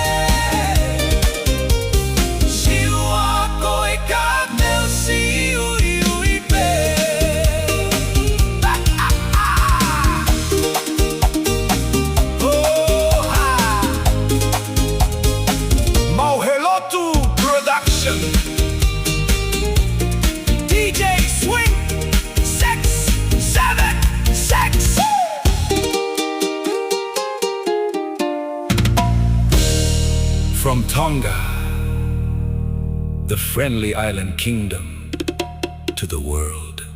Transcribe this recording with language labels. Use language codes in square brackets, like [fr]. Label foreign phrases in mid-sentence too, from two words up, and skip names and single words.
[to] Siua koe ka teu si ui pe. [en] MAʻUHELOTU Production. DJ Swing 676. From Tonga, the friendly island kingdom, to the world.